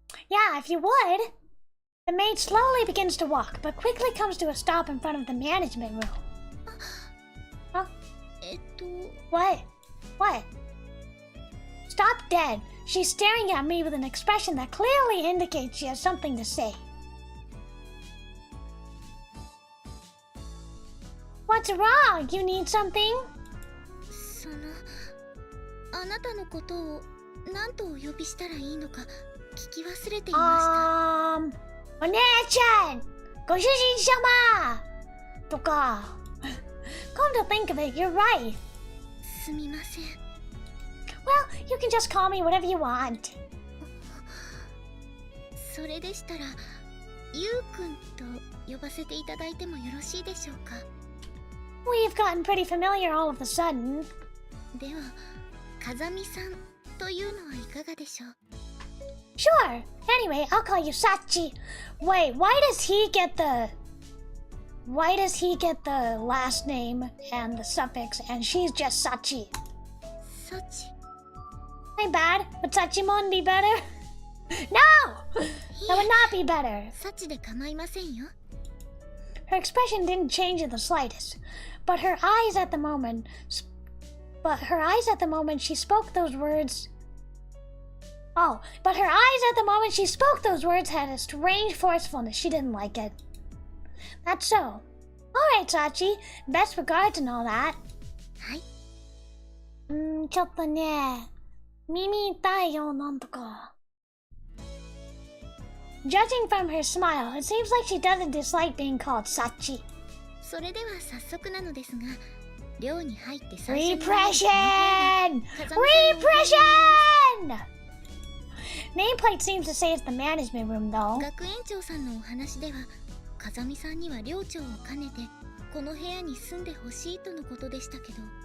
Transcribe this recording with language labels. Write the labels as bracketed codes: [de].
[en] Yeah, if you would. The maid slowly begins to walk, but quickly comes to a stop in front of the management room. Huh? What? What? Stop dead. She's staring at me with an expression that clearly indicates she has something to say. What's wrong? You need something? [ja] あなたのことを何とお呼びしたらいいのか聞き忘れていました。お姉ちゃん、ご主人様とか。 [en] Come to think of it, you're right. [ja] すみません。 [en] Well, you can just call me whatever you want. [ja] それでしたら、ゆうくんと呼ばせていただいてもよろしいでしょうか。 [en] We've gotten pretty familiar all of a sudden. [ja] では、風見さんというのはいかがでしょう。 [en] Sure. Anyway, I'll call you Sachi. Wait, why does he get the last name and the suffix, and she's just Sachi? [ja] サチ。 [en] My bad. Would Sachimon be better? No! That would not be better. [ja] サチで構いませんよ。 [en] Her expression didn't change in the slightest, but her eyes at the moment she spoke those words. Oh, but her eyes at the moment she spoke those words had a strange forcefulness. She didn't like it. That's so. All right, Sachi. Best regards and all that. [ja] はい。ちょっとね、耳痛いよ、なんとか。 [en] Judging from her smile, it seems like she doesn't dislike being called Sachi. [ja] それでは早速なのですが、寮に入って最初に [en] Repression! [ja] 風見さんの [en] Repression! Nameplate seems to say it's the management room though. [ja] 学園長さんのお話では風見さんには寮長を兼ねてこの部屋に住んでほしいとのことでしたけど